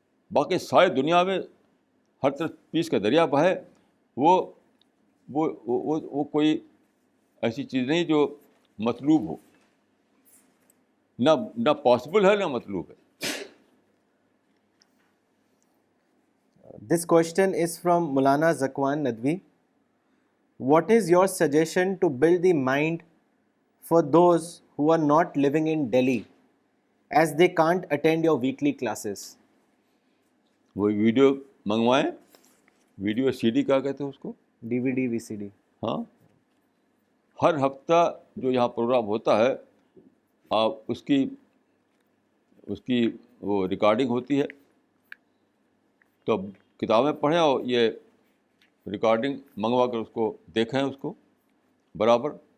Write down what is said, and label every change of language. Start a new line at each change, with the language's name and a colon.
Urdu: باقی ساری دنیا میں ہر طرف پیس کا دریا بہے, وہ کوئی ایسی چیز نہیں جو مطلوب ہو, نہ پاسبل ہے نہ مطلوب ہے.
English: This question is from Maulana Zakwan Nadwi. What is your suggestion to build the mind for those who are not living in Delhi as they can't attend your weekly classes?
Urdu: وہ video منگوائیں,
English: video C D
Urdu: کیا کہتے ہیں اس کو,
English: DVD, VCD.
Urdu: ہاں, ہر ہفتہ جو یہاں programme ہوتا ہے آپ اس کی وہ ریکارڈنگ ہوتی ہے, تو کتابیں پڑھیں اور یہ ریکارڈنگ منگوا کر اس کو دیکھیں, اس کو برابر.